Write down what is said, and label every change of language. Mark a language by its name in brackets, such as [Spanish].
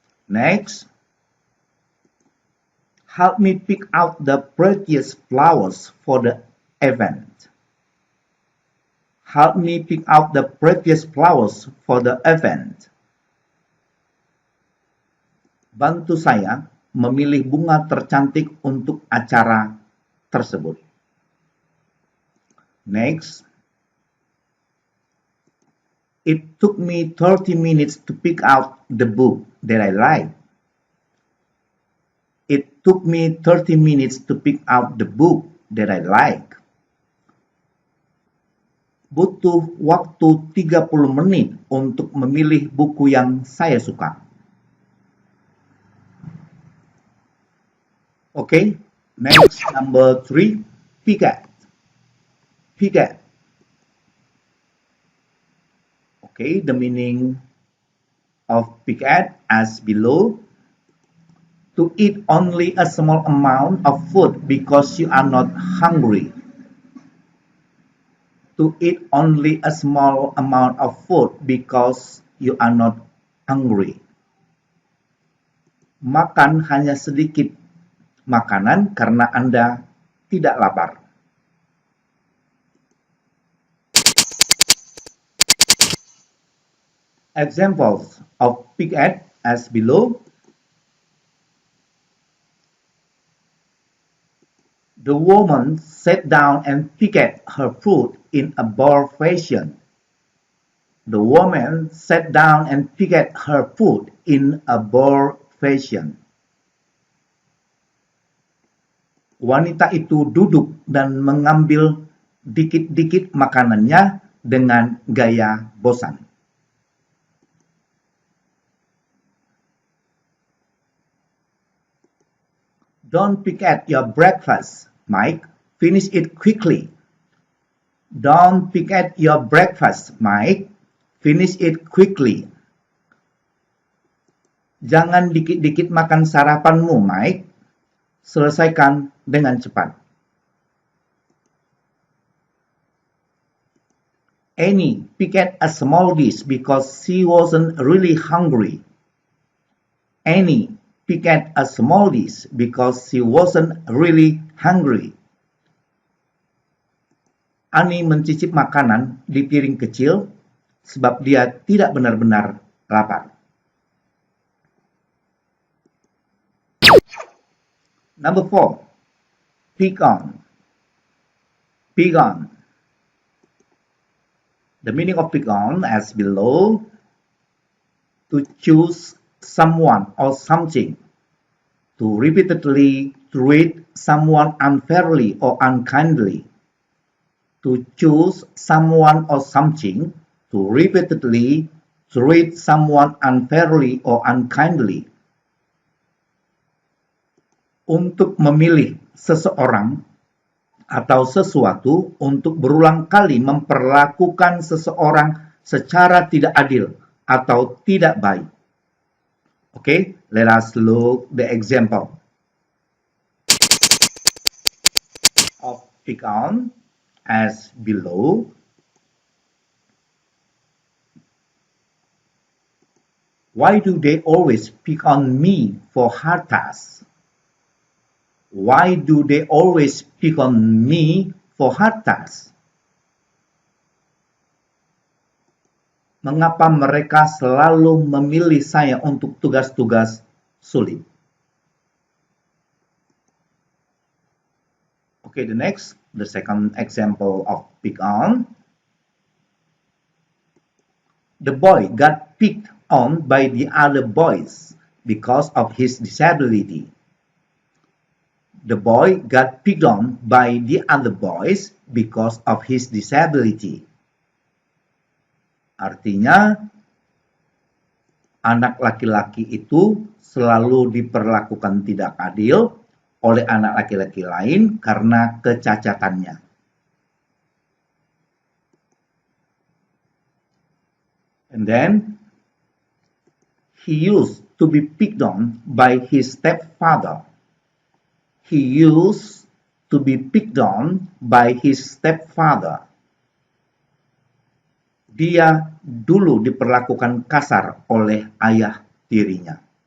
[English] Next, help me pick out the prettiest flowers for the event. Help me pick out the prettiest flowers for the event. [Indonesian] Bantu saya memilih bunga tercantik untuk acara tersebut. [English] Next, it took me 30 minutes to pick out the book that I like. It took me 30 minutes to pick out the book that I like. [Indonesian] Butuh waktu 30 menit untuk memilih buku yang saya suka. [English] Okay, next, number 3, pick at. Pick at. Okay, the meaning of pick at as below. To eat only a small amount of food because you are not hungry. To eat only a small amount of food because you are not hungry. [Indonesian] Makan hanya sedikit makanan karena Anda tidak lapar. [English] Examples of pick at as below. The woman sat down and picked her fruit in a bored fashion. The woman sat down and picked her fruit in a bored fashion. [Indonesian] Wanita itu duduk dan mengambil dikit-dikit makanannya dengan gaya bosan. [English] Don't pick at your breakfast, Mike. Finish it quickly. Don't pick at your breakfast, Mike. Finish it quickly. [Indonesian] Jangan dikit-dikit makan sarapanmu, Mike. Selesaikan dengan cepat. [English] Annie picked a small dish because she wasn't really hungry. Annie picked a small dish because she wasn't really hungry. [Indonesian] Annie mencicip makanan di piring kecil sebab dia tidak benar-benar lapar. [English] Number 4, pick on. Pick on. The meaning of pick on as below. To choose someone or something. To repeatedly treat someone unfairly or unkindly. To choose someone or something. To repeatedly treat someone unfairly or unkindly. [Indonesian] Untuk memilih seseorang atau sesuatu untuk berulang kali memperlakukan seseorang secara tidak adil atau tidak baik. [English] Okay, let us look the example of pick on as below. Why do they always pick on me for hard tasks? Why do they always pick on me for hard tasks? [Indonesian] Mengapa mereka selalu memilih saya untuk tugas-tugas sulit? [English] Okay, the second example of pick on. The boy got picked on by the other boys because of his disability. The boy got picked on by the other boys because of his disability. [Indonesian] Artinya, anak laki-laki itu selalu diperlakukan tidak adil oleh anak laki-laki lain karena kecacatannya. [English] And then, he used to be picked on by his stepfather. He used to be picked on by his stepfather. [Indonesian] Dia dulu diperlakukan kasar oleh ayah tirinya.